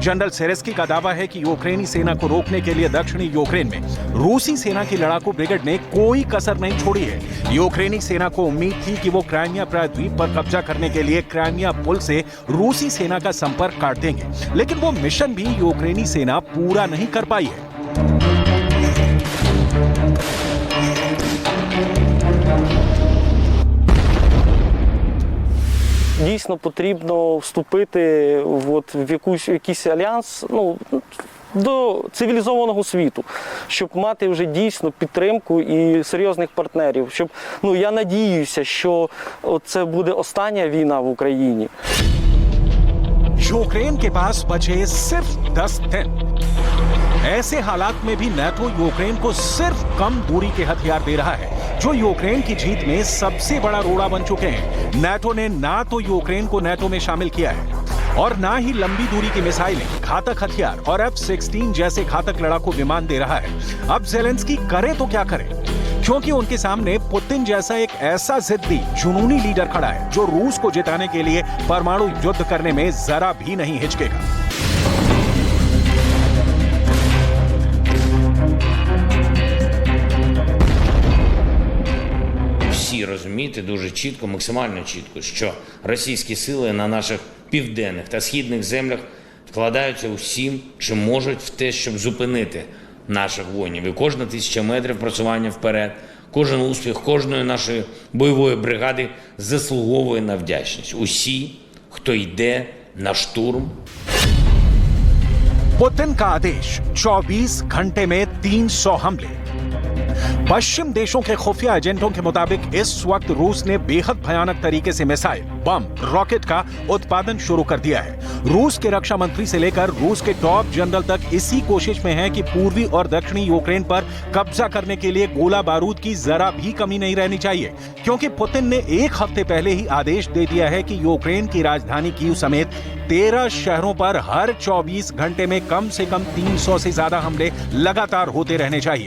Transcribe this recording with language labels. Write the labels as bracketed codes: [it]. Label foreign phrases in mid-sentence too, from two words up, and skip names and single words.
[hi] जनरल सिरस्की का दावा है कि यूक्रेनी सेना को रोकने के लिए दक्षिणी यूक्रेन में रूसी सेना की लड़ाकू ब्रिगेड ने कोई कसर नहीं छोड़ी है। यूक्रेनी सेना को उम्मीद थी कि वो क्राइमिया प्रायद्वीप पर कब्जा करने के लिए क्राइमिया पुल से रूसी सेना का संपर्क काट देंगे, लेकिन वो मिशन भी यूक्रेनी सेना पूरा नहीं कर पाई है। [uk] Дійсно потрібно вступити в якийсь альянс, до цивілізованого світу, щоб мати вже дійсно підтримку і серйозних партнерів. Щоб, я надіюся, що це буде остання війна в Україні. [hi] यूक्रेन के पास बचे सिर्फ 10 दिन। ऐसे हालात में भी नाटो यूक्रेन को सिर्फ कम दूरी के हथियार दे रहा है, जो यूक्रेन की जीत में सबसे बड़ा रोड़ा बन चुके हैं। नाटो ने ना तो यूक्रेन को नाटो में शामिल किया है और ना ही लंबी दूरी की मिसाइलें, घातक हथियार और F-16 जैसे घातक लड़ाकू विमान दे रहा है। अब ज़ेलेंस्की करे तो क्या करे, क्योंकि उनके सामने पुतिन जैसा एक ऐसा जिद्दी जुनूनी लीडर खड़ा है जो रूस को जिताने के लिए परमाणु युद्ध करने में जरा भी नहीं हिचकेगा। [uk] Всі розуміти дуже чітко, максимально чітко, що російські сили на наших південних та східних землях вкладаються усім, чим можуть, в те, щоб зупинити наших воїнів. І кожна 1000 метрів просування вперед, кожен успіх кожної нашої бойової бригади заслуговує на вдячність. Усі, хто йде на штурм. [hi] पुतिन का आदेश 24 घंटे में 300 हमले। पश्चिम देशों के खुफिया एजेंटों के मुताबिक इस वक्त रूस ने बेहद भयानक तरीके से मिसाइल, बम, रॉकेट का उत्पादन शुरू कर दिया है। रूस के रक्षा मंत्री से लेकर रूस के [en] top general [hi] तक इसी कोशिश में है कि पूर्वी और दक्षिणी यूक्रेन पर कब्जा करने के लिए गोला बारूद की जरा भी कमी नहीं रहनी चाहिए, क्योंकि पुतिन ने एक हफ्ते पहले ही आदेश दे दिया है कि यूक्रेन की राजधानी कीव समेत 13 शहरों पर हर 24 घंटे में कम से कम 300 से ज्यादा हमले लगातार होते रहने चाहिए।